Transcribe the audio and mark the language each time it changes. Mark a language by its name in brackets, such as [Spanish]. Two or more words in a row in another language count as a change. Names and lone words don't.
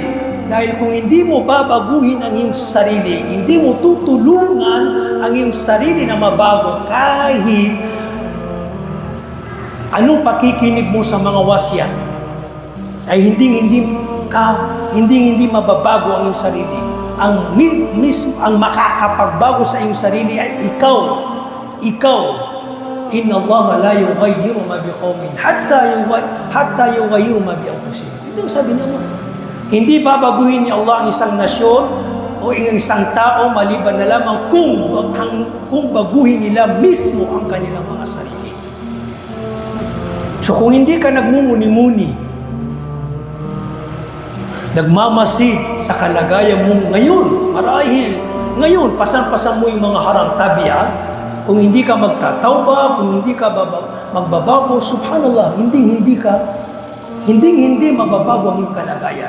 [Filipino] Dahil kung hindi mo babaguhin ang iyong sarili, hindi mo tutulungan ang iyong sarili na mabago, kahit anong pakikinig mo sa mga wasiat, ay hindi mababago ang iyong sarili. Ang makakapagbago sa iyong sarili ay ikaw. [Arabic] إن الله لا يغير ما بقوم حتى يغيروا ما بأنفسهم. [Filipino] Ito sabi naman. Hindi babaguhin ni Allah ang isang nasyon o ang isang tao maliban na lamang kung baguhin nila mismo ang kanilang mga sarili. So kung hindi ka nagmumuni-muni, nagmamasid sa kalagayan mo ngayon, marahil ngayon, pasan-pasan mo yung mga harang tabiat, kung hindi ka magtatawba, kung hindi ka magbabago, subhanallah, hindi mababago ang iyong kalagayan.